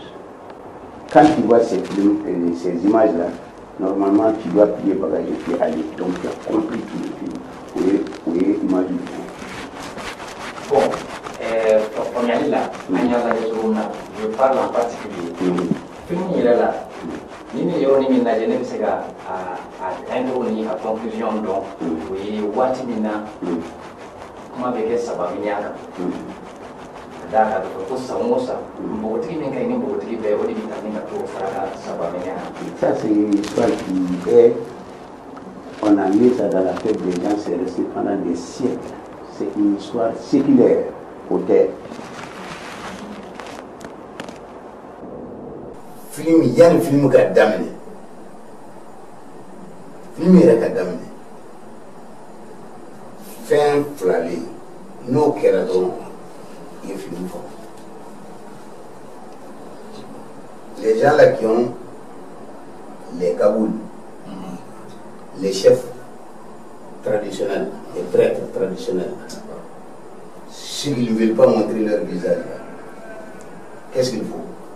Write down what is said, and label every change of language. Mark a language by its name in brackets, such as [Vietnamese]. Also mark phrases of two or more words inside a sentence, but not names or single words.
[French] Quand tu vois ces images-là, normalement, tu dois plier bagage et puis aller. Donc, tu as compris tout le film. Vous voyez l'image du film. Bon, je parle en particulier. Film il est là. [Bambara] Ni yɔrɔnin min lajɛ ne bɛ se ka [French] introduire a conclusion [Bambara] dɔn o ye waati min na kuma bɛ kɛ sababiniya kan ka d'a kan ko san o san npogotigi min ka ɲi ni npogotigi bɛɛ o de bɛ taa ni ka t'o fara ka sababiniya kan. [French] Ça c'est une histoire qui est, on a mis ça dans la tête des gens, c'est resté pendant des siècles. C'est une histoire séculaire au terre. [Bambara] Film yan film ka damine film yɛrɛ ka damine fɛn fila bɛ yen n'o kɛra dɔrɔn i ye film fɔ. [French] Les gens là qui ont les kabouls, les chefs traditionnels, les prêtres traditionnels, s'ils ne veulent pas montrer leur visage, qu'est-ce qu'il faut?